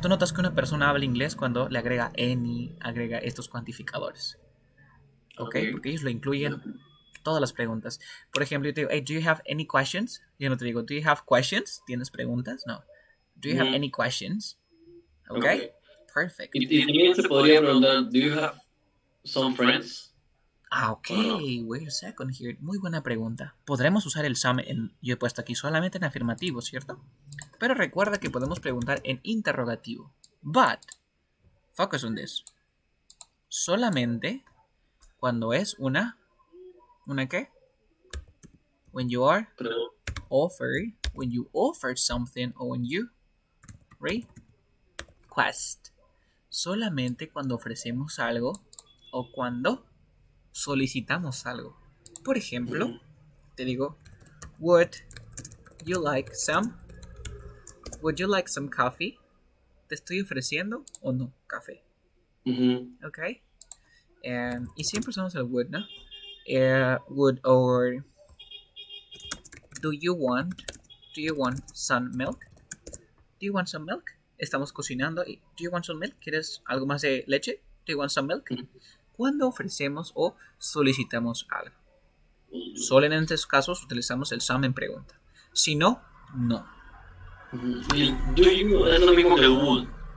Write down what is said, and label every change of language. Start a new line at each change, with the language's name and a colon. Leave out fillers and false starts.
Spanish: Tú notas que una persona habla inglés cuando le agrega any, agrega estos cuantificadores. ¿Ok? Porque ellos lo incluyen todas las preguntas. Por ejemplo, yo te digo,
English: hey, do you have any questions?
Spanish: Yo no te digo,
English: do you have questions?
Spanish: ¿Tienes preguntas? No.
English: Do you have any questions? ¿Ok? Perfect.
Spanish: Y también se podría preguntar,
English: do you have some friends? Ok, wait a second here.
Spanish: Muy buena pregunta. Podremos usar el some yo he puesto aquí solamente en afirmativo, ¿cierto? Pero recuerda que podemos preguntar en interrogativo.
English: But, focus on this.
Spanish: Solamente cuando es ¿una qué?
English: When you are offered, when you offer something or when you request.
Spanish: Solamente cuando ofrecemos algo o cuando solicitamos algo. Por ejemplo, te digo,
English: would you like some coffee?
Spanish: ¿Te estoy ofreciendo o no café? Ok. Y siempre usamos el would, ¿no?
English: Would or do you want some milk? Do you want some milk?
Spanish: Estamos cocinando y
English: do you want some milk?
Spanish: ¿Quieres algo más de leche?
English: Do you want some milk?
Spanish: Cuando ofrecemos o solicitamos algo. Solo en estos casos utilizamos el some en pregunta. Si no, no. El do you es lo mismo que el would.